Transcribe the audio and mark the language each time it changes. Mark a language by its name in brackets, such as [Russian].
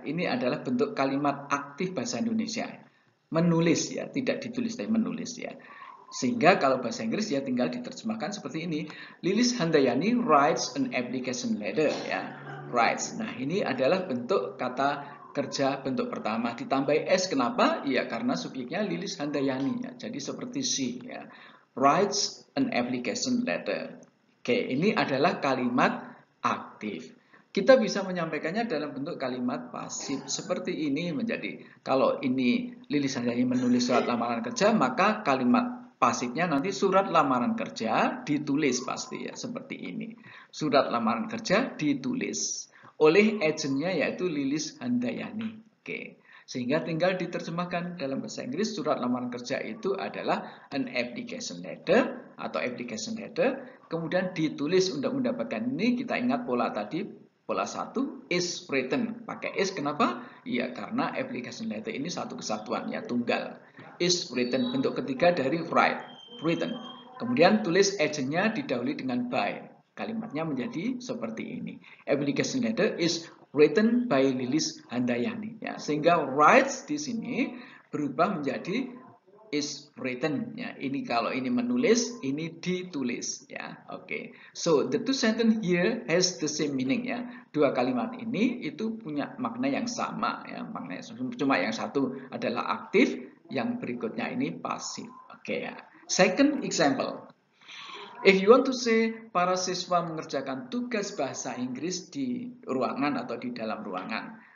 [Indonesian] Ini adalah bentuk kalimat aktif bahasa Indonesia. Menulis ya, tidak ditulis tapi menulis ya. Sehingga kalau bahasa Inggris ya tinggal diterjemahkan seperti ini. Lilis Handayani [English] writes an application letter [Indonesian] ya. Writes. Nah, ini adalah bentuk kata kerja bentuk pertama ditambah s. Kenapa? Ya karena subjeknya Lilis Handayani ya. Jadi seperti she ya. [English] Writes an application letter. [Indonesian] Oke, ini adalah kalimat aktif. Kita bisa menyampaikannya dalam bentuk kalimat pasif seperti ini menjadi. Kalau ini Lilis Handayani menulis surat lamaran kerja, maka kalimat pasifnya nanti surat lamaran kerja ditulis pasti ya, seperti ini. Surat lamaran kerja ditulis oleh agennya yaitu Lilis Handayani. Oke. Sehingga tinggal diterjemahkan dalam bahasa Inggris surat lamaran kerja itu adalah an application letter atau application letter, kemudian ditulis untuk mendapatkan ini. Kita ingat pola tadi, pola 1 is written. Pakai is kenapa? Ya karena application letter ini satu kesatuan ya, tunggal. Is written, bentuk ketiga dari write, written. Kemudian tulis agentnya didahului dengan by. Kalimatnya menjadi seperti ini. [English] Application letter is written by [Indonesian] Lilis Handayani. Ya, sehingga writes di sini berubah menjadi is written. Ya, ini kalau ini menulis, ini ditulis. Ya, oke. [English] So the two sentence here has the same meaning. [Indonesian] Ya, dua kalimat ini itu punya makna yang sama. Ya, maknanya cuma yang satu adalah aktif, yang berikutnya ini pasif. Oke ya. [English] Second example. If you want to say [Indonesian] para siswa mengerjakan tugas bahasa Inggris di ruangan atau di dalam ruangan.